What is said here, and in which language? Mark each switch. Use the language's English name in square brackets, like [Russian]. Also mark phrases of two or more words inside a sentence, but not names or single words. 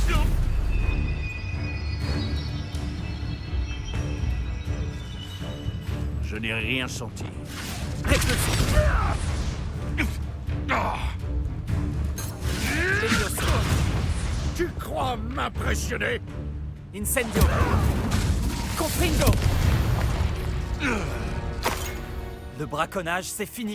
[French] Je n'ai rien senti. Tu crois m'impressionner? [Latin] Incendio. Confringo. [French] Le braconnage, c'est fini.